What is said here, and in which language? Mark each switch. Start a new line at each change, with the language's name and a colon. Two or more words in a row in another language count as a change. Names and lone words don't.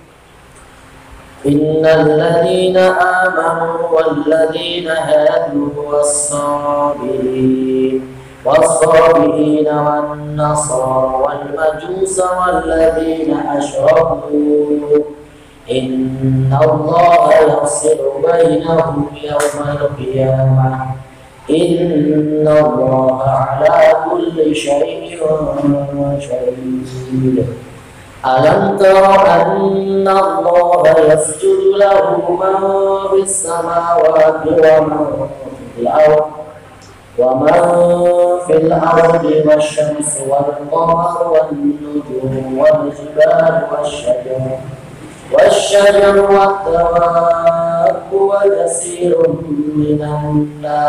Arabic: إن الذين آمنوا والذين هادوا والصابئين والنصارى والمجوس والذين أشركوا إن الله يفصل بينهم يوم القيامة إن الله على كل شيء شهيد. ألم تر أن الله يسجد له من في السماوات ومن في الأرض ومن في الأرض والشمس والقمر والنجوم والجبال والشجر والدواب وكثير من